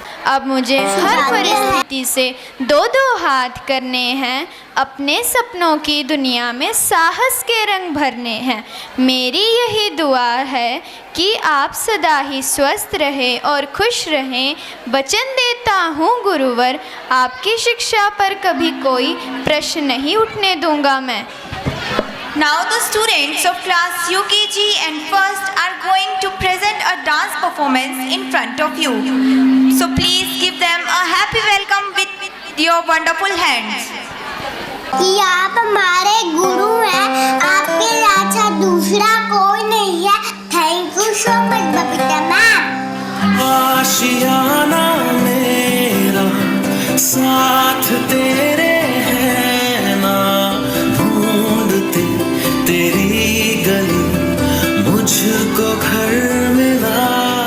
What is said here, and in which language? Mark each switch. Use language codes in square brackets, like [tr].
[hi] अब मुझे हर परिस्थिति से दो दो हाथ करने हैं, अपने सपनों की दुनिया में साहस के रंग भरने हैं। मेरी यही दुआ है कि आप सदा ही स्वस्थ रहें और खुश रहें। वचन देता हूँ गुरुवर, आपकी शिक्षा पर कभी कोई प्रश्न नहीं उठने दूंगा मैं। [en] Now the students of class UKG and first are going to present a dance performance in front of you. So please give them a happy welcome with your wonderful hands. [hi] कि आप हमारे गुरु हैं, आपके अच्छा दूसरा कोई नहीं है। [en] Thank you so much Babita ma'am. [hi] आशियाना मेरा साथ तेरे है ना, ढूंढते तेरी गली मुझको घर मिला।